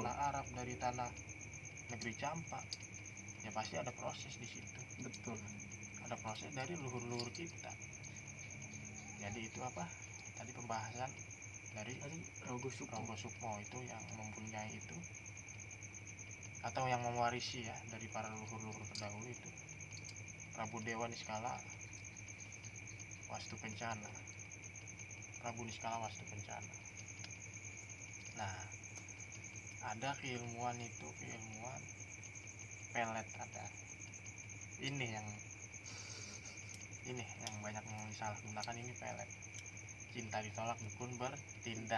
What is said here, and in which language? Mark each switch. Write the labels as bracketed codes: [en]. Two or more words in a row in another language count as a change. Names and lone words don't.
[id] tanah Arab, dari tanah negeri campak, ya pasti ada proses di situ. Betul. Ada proses dari leluhur-leluhur kita. Jadi itu apa tadi pembahasan dari Rogo Sukmo itu yang mempunyai itu, atau yang mewarisi ya dari para leluhur-leluhur terdahulu itu, Prabu Dewa Niskala Wastu Kencana. Prabu Niskala Wastu Kencana. Nah, ada keilmuan itu, keilmuan pelet ada. Ini yang banyak disalahgunakan, ini pelet. Cinta ditolak, dukun bertindak.